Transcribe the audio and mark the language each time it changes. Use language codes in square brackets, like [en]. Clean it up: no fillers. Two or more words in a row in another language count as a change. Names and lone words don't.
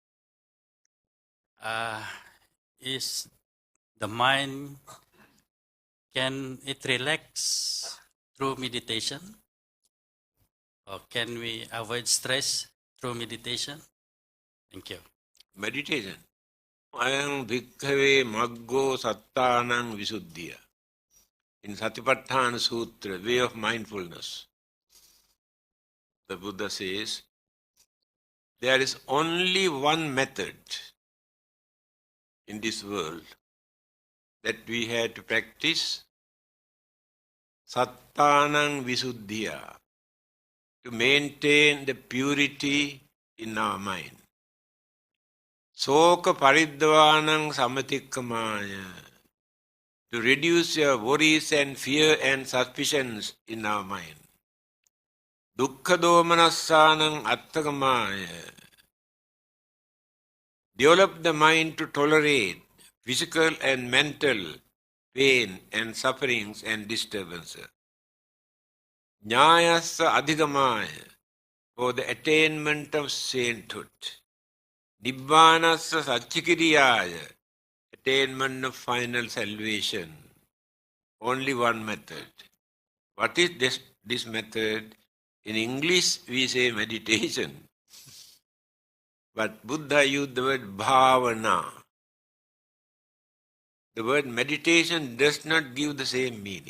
[en] Is the mind, can it relax through meditation? Or can we avoid stress through meditation? Thank you. Meditation. [pi] Ayam bhikkhave maggo sattanang visuddhiya. [en] In Satipatthana Sutra, way of mindfulness, the Buddha says, there is only one method in this world that we have to practice, [pi] sattanang visuddhiya, [en] to maintain the purity in our mind. [pi] Soka paridvanang samatikkamaya, [en] to reduce your worries and fear and suspicions in our mind. [pi] Dukkha domanassanang attakamaya, [en] develop the mind to tolerate physical and mental pain and sufferings and disturbances. [pi] Jnayasa adhigamaya, [en] for the attainment of sainthood. [pi] Nibbanasa satchikiriyaya, [en] attainment of final salvation. Only one method. What is this method? In English we say meditation. But Buddha used the word bhavana. The word meditation does not give the same meaning.